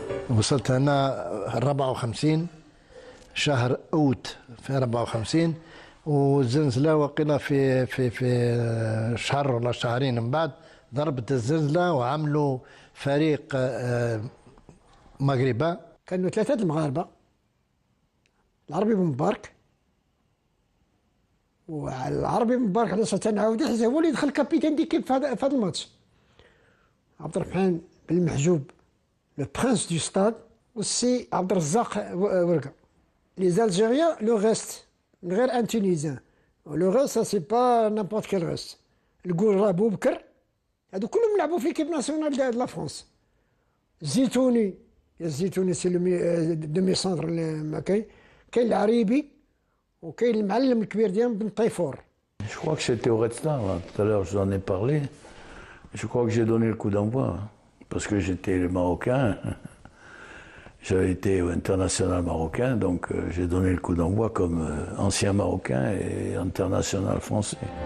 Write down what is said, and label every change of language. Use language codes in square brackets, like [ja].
[ar] وصلت هنا 54 شهر اوت في 54 والزلزله وقيله في شهر ولا شهرين من بعد ضربت الزلزله وعملوا فريق مغربه. كانوا ثلاثه المغاربه العربي بن مبارك والعربي بن مبارك علاش تنعاود حيت هو اللي دخل كابيتان ديكيب في هذا الماتش. [fr] عبد الرحمن بن المحجوب le prince du stade, aussi Abdelrazak Ouerga. Les Algériens, le reste, un Tunisien. Le reste, ça c'est pas n'importe quel reste. [ar] Le Gourra Boubkar, هادو كلهم لعبوا في [fr] l'équipe nationale de la France. [ar] Zitouni, Zitouni [fr] c'est le demi-centre [ar] ما كاين العريبي وكاين المعلم الكبير ديالهم بن طيفور. [fr] Je crois que c'était au Red Star, là. Tout à l'heure je vous en ai parlé. Je crois que j'ai donné le coup d'envoi. Parce que j'étais le Marocain, j'avais été international marocain, donc j'ai donné le coup d'envoi comme ancien Marocain et international français.